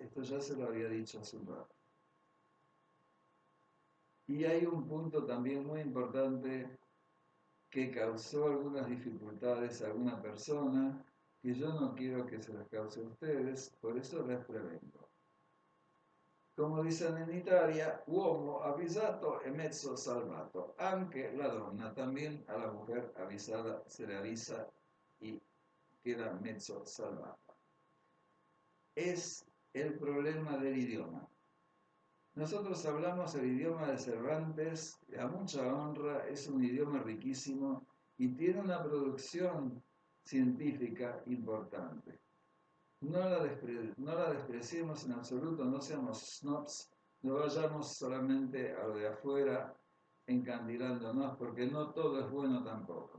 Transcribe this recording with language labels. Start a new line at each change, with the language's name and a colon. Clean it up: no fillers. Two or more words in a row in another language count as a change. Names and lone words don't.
Spanish: Esto ya se lo había dicho hace un rato. Y hay un punto también muy importante que causó algunas dificultades a alguna persona, que yo no quiero que se las cause a ustedes, por eso les prevengo.
Italian: Come dicen in Italia, uomo avvisato e mezzo salvato. Anche la donna,
Spanish: también a la mujer avisada se le avisa y queda
Italian: mezzo salvata.
Spanish: Es el problema del idioma. Nosotros hablamos el idioma de Cervantes a mucha honra, es un idioma riquísimo y tiene una producción científica importante. No la despreciemos en absoluto, no seamos snobs, no vayamos solamente a lo de afuera encandilándonos, porque no todo es bueno tampoco.